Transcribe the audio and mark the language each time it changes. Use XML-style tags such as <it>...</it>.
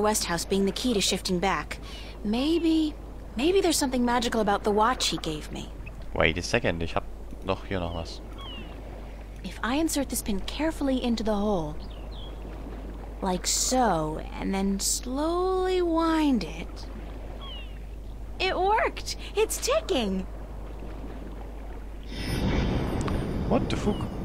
<en>Westhouse being the key to shifting back. Maybe there's something magical about the watch he gave me. Wait a second,</en> <de>ich hab doch hier noch was.</de> <en>If I insert this pin carefully into the hole, like so, and then slowly wind it... It worked! It's ticking! What the fuck?</en>